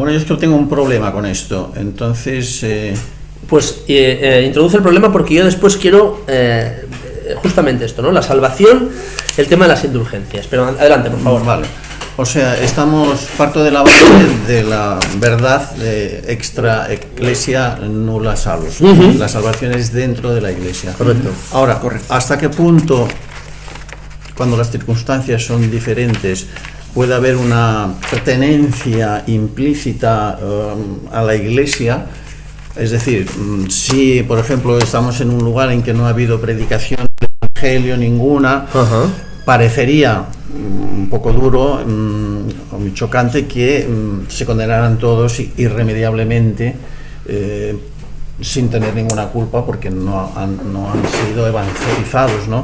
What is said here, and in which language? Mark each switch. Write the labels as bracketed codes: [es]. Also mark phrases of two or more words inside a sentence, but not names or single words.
[es] Bueno, yo es que tengo un problema con esto. Entonces... Pues introduce el problema porque yo después quiero justamente esto, ¿no? La salvación, el tema de las indulgencias. Pero adelante, por favor. Vale. O sea, parto de la base de la verdad de [la] extra ecclesia nulla salus. [es] La salvación es dentro de la iglesia. Correcto. Ahora, ¿hasta qué punto, cuando las circunstancias son diferentes, puede haber una pertenencia implícita a la iglesia? Es decir, si por ejemplo estamos en un lugar en que no ha habido predicación del evangelio ninguna, parecería un poco duro o muy chocante que se condenaran todos irremediablemente sin tener ninguna culpa porque no han sido evangelizados, ¿no?